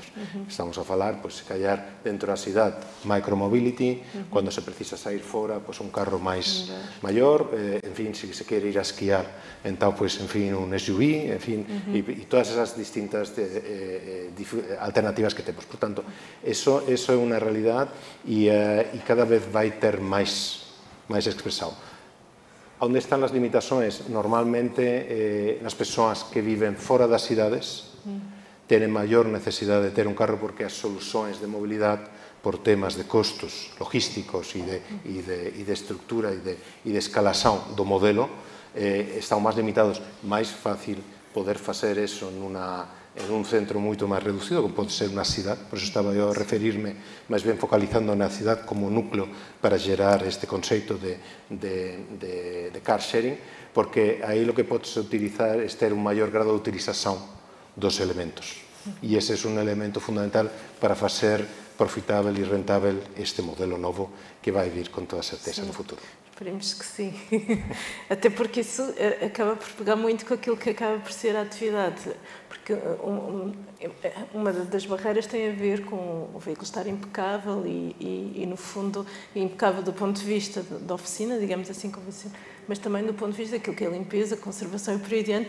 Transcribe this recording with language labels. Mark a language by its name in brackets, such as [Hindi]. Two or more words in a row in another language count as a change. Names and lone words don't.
[Portuguese] Estamos a falar, pois, se calhar, dentro da cidade, micromobility, quando se precisa sair fora, pois, um carro mais maior, enfim, se se quer ir a esquiar, então, pois, enfim, um SUV, enfim, e todas essas distintas alternativas que temos. Portanto, isso é uma realidade e cada vez vai ter mais expressão. [Galician] Onde están as limitações? Normalmente, nas persoas que vivem fora das cidades, tenen maior necesidade de ter un carro porque as soluções de mobilidade, por temas de costos logísticos e de estructura e de escalação do modelo, estão máis limitados. Mais fácil poder facer eso en un centro moito máis reducido, como pode ser unha cidade. Por eso estaba eu a referirme máis ben focalizando na cidade como núcleo para gerar este conceito de [English] car sharing, [Galician] porque aí o que podes utilizar é ter un maior grado de utilización dos elementos. E ese é un elemento fundamental para facer profitável e rentável este modelo novo que vai vir com toda certeza no futuro. [Portuguese] Esperemos que sim. Até porque isso acaba por pegar muito com aquilo que acaba por ser a atividade. Porque uma das barreiras tem a ver com o veículo estar impecável e no fundo, impecável do ponto de vista da oficina, digamos assim, mas também do ponto de vista daquilo que é limpeza, conservação e por aí adiante.